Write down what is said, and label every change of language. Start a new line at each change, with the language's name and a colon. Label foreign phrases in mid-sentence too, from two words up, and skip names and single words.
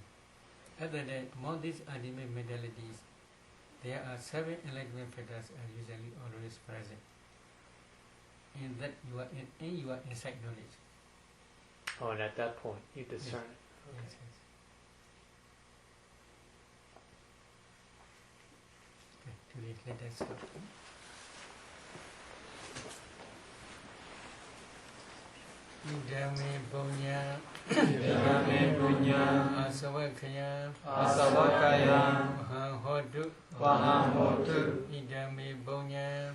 English: Other than among these ultimate mentalities, there are 7 enlightenment factors are usually always present. In that you are in your insight knowledge. Oh, and at that point you discern it. Okay. Yes, yes. Okay, today let us stop.
Pali: Idame punya, Idame punya, asavakaya, asavakaya, mahahotu, vahahotu, idame punya,